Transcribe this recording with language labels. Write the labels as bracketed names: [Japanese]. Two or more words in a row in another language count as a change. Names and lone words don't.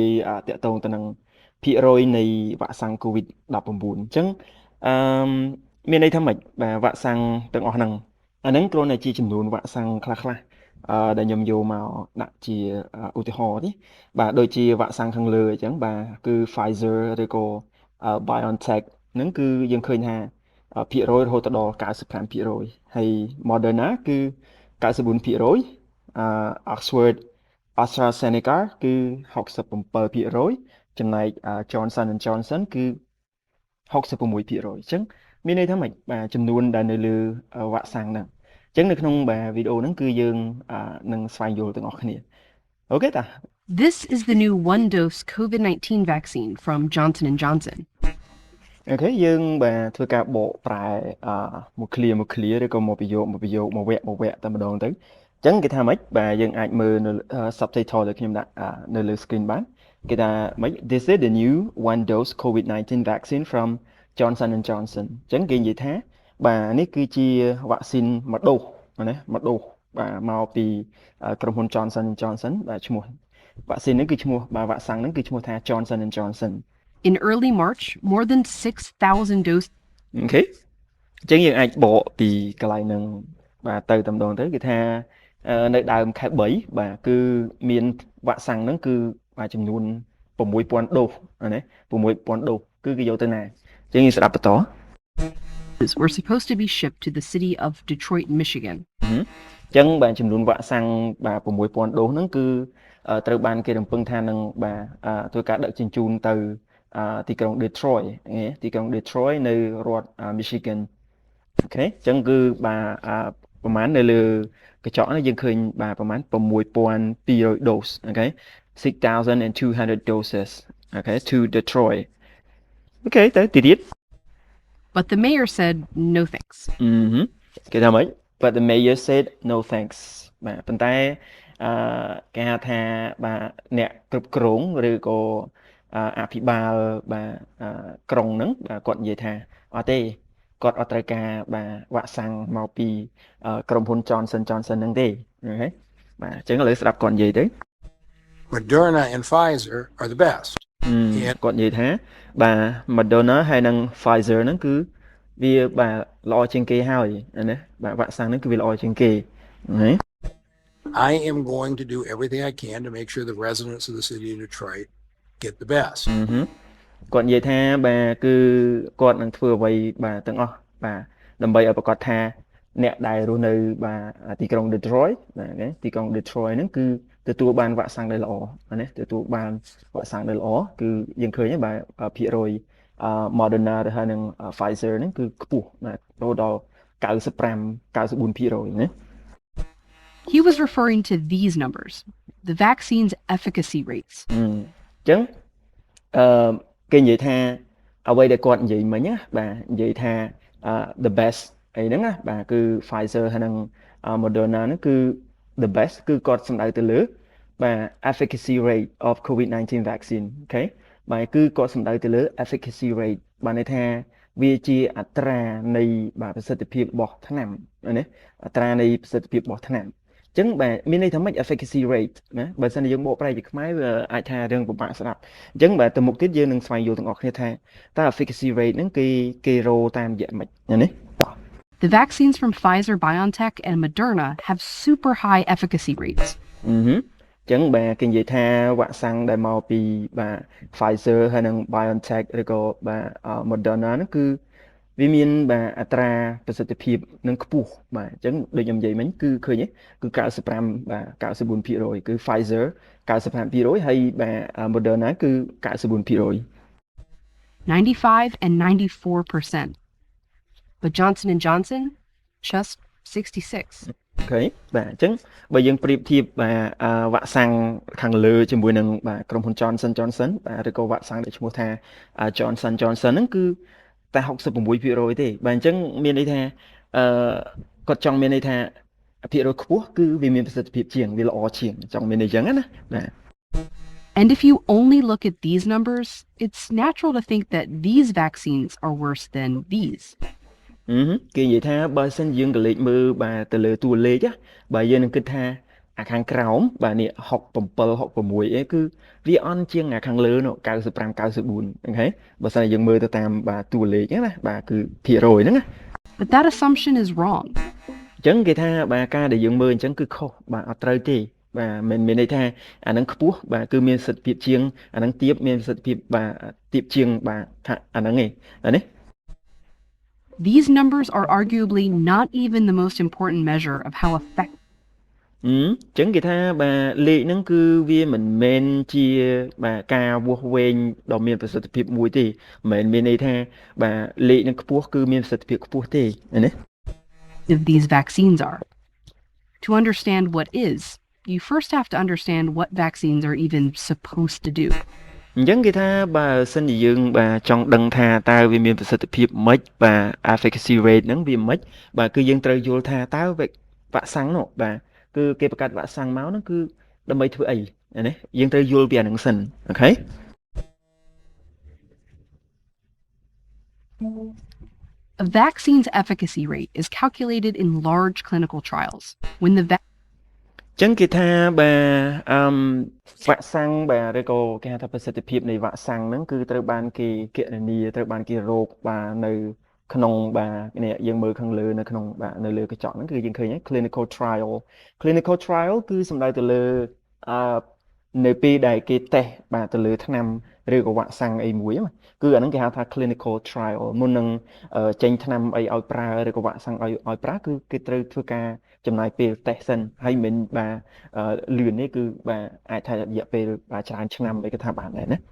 [Khmer] យាយតាក់ទងទៅនឹងភាគរយនៃវ៉ាក់សាំង COVID-19 អញ្ចឹងអឺមានន័យថាម៉េចបាទវ៉ាក់សាំងទាំងអស់ហ្នឹងអាហ្នឹងគ្រាន់តែជាចំនួនវ៉ាក់សាំងខ្លះៗដែលខ្ញុំយកមកដាក់ជាឧទាហរណ៍ទេបាទដូចជាវ៉ាក់សាំងខាងលើអញ្ចឹងបាទគឺ Pfizer ឬក៏ BioNTech ហ្នឹងគឺយើងឃើញថាភាគរយរហូតដល់ 95% ហើយ Moderna គឺ 94% Oxford AstraZeneca គឺ 67% ចំណែក Johnson Johnson គឺ 66% អញ្ចឹងមានន័យថាម៉េចបាទចំនួនដែលនៅលើវ៉ាក់សាំងហ្នឹងអញ្ចឹងនៅក្នុងបាទវីដេអូហ្នឹងគឺយើងនឹងស្វែងយល់ទាំងអស់គ្នាអូខេតា [English] This is the new one-dose COVID-19 vaccine from Johnson & Johnson. [Khmer] អូខេយើងបាទធ្វើការបកប្រែមក clear ឬក៏មកប្រយោគមកវគ្គតែម្ដងទៅអញ្ចឹងគេថាម៉េចបាទយើងអាចមើលនៅ subtitle ដែលខ្ញុំដាក់នៅលើ screen បានគេថាម៉េច [English] This is the new one dose COVID-19 vaccine from Johnson & Johnson [Khmer] អញ្ចឹងគេនិយាយថាបាទនេះគឺជាវ៉ាក់ស៊ីនមួយដូសណាមួយដូសបាទមកពីក្រុមហ៊ុន Johnson & Johnson បាទឈ្មោះវ៉ាក់ស៊ីនហ្នឹងគឺឈ្មោះបាទវ៉ាក់សាំងហ្នឹងគឺឈ្មោះថា Johnson & Johnson [English] In early March, more than 6,000 doses. [Khmer] អូខេអញ្ចឹងយើងអាចបកពីកន្លែងហ្នឹងបាទទៅតែម្ដងទៅគេថានៅដើមខែ3បាទគឺមានវ៉ាក់សាំងហ្នឹងគឺបាទចំនួន6000ដូសណា6000ដូសគឺគេយកទៅណាអញ្ចឹងយើងស្ដាប់បន្ត [English] Were supposed to be shipped to the city of Detroit, Michigan. [Khmer] អញ្ចឹងបាទចំនួនវ៉ាក់សាំងបាទ6000ដូសហ្នឹងគឺត្រូវបានគេរំពឹងថានឹងបាទធ្វើការដឹកជញ្ជូនទៅទីក្រុង Detroit ទីក្រុង Detroit នៅរដ្ឋ Michigan អូខេអញ្ចឹងគឺបាទប្រហែលនៅលើកញ្ចក់នេះយើងឃើញបាទប្រហែល6200 dose អូខេ6200 doses អូខេ [English] to Detroit [Khmer] អូខេទៅទីទៀត [English] But the mayor said no thanks. [Khmer] គេថាម៉េច [English] But the mayor said no thanks [Khmer] បាទប៉ុន្តែគេហៅថាបាទអ្នកគ្រប់គ្រងឬក៏អភិបាលបាទក្រុងហ្នឹងបាទគាត់និយាយថាអត់ទេគាត់អត់ត្រូវការបាទវ៉ាក់សាំងមកពីក្រុមហ៊ុន Johnson Johnson ហ្នឹងទេអូខេបាទអញ្ចឹងឥឡូវស្ដាប់គាត់និយាយទៅ [English] Moderna and Pfizer are the best. [Khmer] គាត់និយាយថាបាទ Moderna ហើយនិង Pfizer ហ្នឹងគឺវាបាទល្អជាងគេហើយណាបាទវ៉ាក់សាំងហ្នឹងគឺវាល្អជាងគេណា [English] I am going to do everything I can to make sure the residents of the city of Detroit get the best. [Khmer] គាត់និយាយថាបាទគឺគាត់នឹងធ្វើអ្វីបាទទាំងអស់បាទដើម្បីឲ្យប្រកាសថាអ្នកដែលរស់នៅបាទទីក្រុង Detroit បាទទីក្រុង Detroit ហ្នឹងគឺទទួលបានវ៉ាក់សាំងដែលល្អណាទទួលបានវ៉ាក់សាំងដែលល្អគឺយើងឃើញបាទភាគរយModerna ទៅហើយនឹង Pfizer ហ្នឹងគឺខ្ពស់បាទរហូតដល់94% ណា [English] He was referring to these numbers, the vaccine's efficacy rates. [Khmer] អញ្ចឹងគេនិយាយថាអ្វីដែលគាត់និយាយមិញណាបាទនិយាយថា [English] the best [Khmer] អីហ្នឹងណាបាទគឺ Pfizer ហើយនិង Moderna ហ្នឹងគឺ the best គឺគាត់សំដៅទៅលើបាទ [English] efficacy rate of COVID-19 vaccine [Khmer] អូខេបាទគឺគាត់សំដៅទៅលើ [English] efficacy rate [Khmer] បានន័យថាវាជាអត្រានៃបាទប្រសិទ្ធភាពរបស់ថ្នាំណាអត្រានៃប្រសិទ្ធភាពរបស់ថ្នាំអញ្ចឹងបាទមានន័យថាម៉េច [English] efficacy rate [Khmer] ណាបើសិនជាយើងបកប្រែជាខ្មែរវាអាចថារឿងពិបាកស្ដាប់អញ្ចឹងបាទទៅមុខទៀតយើងនឹងស្វែងយល់ទាំងអស់គ្នាថាតើ [English] efficacy rate [Khmer] ហ្នឹងគេរោតាមរយៈម៉េចណា [English] The vaccines from Pfizer, BioNTech, and Moderna have super high efficacy rates. [Khmer] អញ្ចឹងបាទគេនិយាយថាវ៉ាក់សាំងដែលមកពីបាទ Pfizer ហើយនិង BioNTech ឬក៏បាទ Moderna ហ្នឹងគឺវាមានបាទអត្រាប្រសិទ្ធភាពនឹងខ្ពស់បាទអញ្ចឹងដូចខ្ញុំនិយាយមិញគឺឃើញគឺ95បាទ94% គឺ Pfizer 95% ហើយបាទ Moderna គឺ94% [English] 95 and 94%. But Johnson & Johnson just 66. [Khmer] អូខេបាទអញ្ចឹងបើយើងប្រៀបធៀបបាទវ៉ាក់សាំងខាងលើជាមួយនឹងបាទក្រុមហ៊ុន Johnson Johnson បាទឬក៏វ៉ាក់សាំងដែលឈ្មោះថា Johnson Johnson ហ្នឹងគឺតែ66%ទេបាទអញ្ចឹងមានន័យថាគាត់ចង់មានន័យថាភាគរយខ្ពស់គឺវាមានប្រសិទ្ធភាពជាងវាល្អជាងចង់មានន័យអញ្ចឹងណាបាទ [English] And if you only look at these numbers, it's natural to think that these vaccines are worse than these. [Khmer] គេនិយាយថាបើសិនយើងក៏លេខមើលបាទទៅលើតួលេខណាបើយើងនឹងគិតថាអាខាងក្រោមបាទនេះ67 66អីគឺវាអន់ជាងអាខាងលើនោះ95 94ហ្នឹងហើយបើសិនយើងមើលទៅតាមបាទតួលេខណាបាទគឺភាគរយហ្នឹងណា [English] But that assumption is wrong. [Khmer] អញ្ចឹងគេថាបាទការដែលយើងមើលអញ្ចឹងគឺខុសបាទអត់ត្រូវទេបាទមិនមានន័យថាអានឹងខ្ពស់បាទគឺមានសិទ្ធិភាពជាងអានឹងទាបមានសិទ្ធិភាពបាទទាបជាងបាទថាអាហ្នឹងឯងណា [English] These numbers are arguably not even the most important measure of how effective [Khmer] អញ្ចឹងគេថាបាទលេខហ្នឹងគឺវាមិនមែនជាបាទការវាស់វែងដ៏មានប្រសិទ្ធភាពមួយទេមិនមែនមានន័យថាបាទលេខហ្នឹងខ្ពស់គឺមានប្រសិទ្ធភាពខ្ពស់ទេណា [English] these vaccines are. To understand what is, you first have to understand what vaccines are even supposed to do. [Khmer] អញ្ចឹងគេថាបើសិនជាយើងបាទចង់ដឹងថាតើវាមានប្រសិទ្ធភាពម៉េចបាទ [English] efficacy rate [Khmer] ហ្នឹងវាម៉េចបាទគឺយើងត្រូវយល់ថាតើវ៉ាក់សាំងនោះបាទគឺគេបង្កើតវ៉ាក់សាំងមកហ្នឹងគឺដើម្បីធ្វើអីណាយើងត្រូវយល់ពីអាហ្នឹងសិនអូខេ [English] A vaccine's efficacy rate is calculated in large clinical trials. When the [Khmer] ចឹងគេថាបាទវ៉ាក់សាំងបាទឬក៏គេហៅថាប្រសិទ្ធភាពនៃវ៉ាក់សាំងហ្នឹងគឺត្រូវបានគេគណនាត្រូវបានគេរកបាទនៅក្នុងបាទនេះយើងមើលខាងលើនៅក្នុងបាទនៅលើកញ្ចក់ហ្នឹងគឺយើងឃើញ clinical trial គឺសំដៅទៅលើនៅពេលដែលគេតេស្តបាទទៅលើថ្នាំឬក៏វ៉ាក់សាំងអីមួយគឺអាហ្នឹងគេហៅថា [English] clinical trial [Khmer] មុននឹងចេញថ្នាំអីឲ្យប្រើឬក៏វ៉ាក់សាំងឲ្យប្រើគឺគេត្រូវធ្វើការចំណាយពេលតេស្តសិនហើយមិនបាទលឿននេះគឺបាទអាចថារយៈពេលបាទច្រើនឆ្នាំអីគេថាបានដែរណា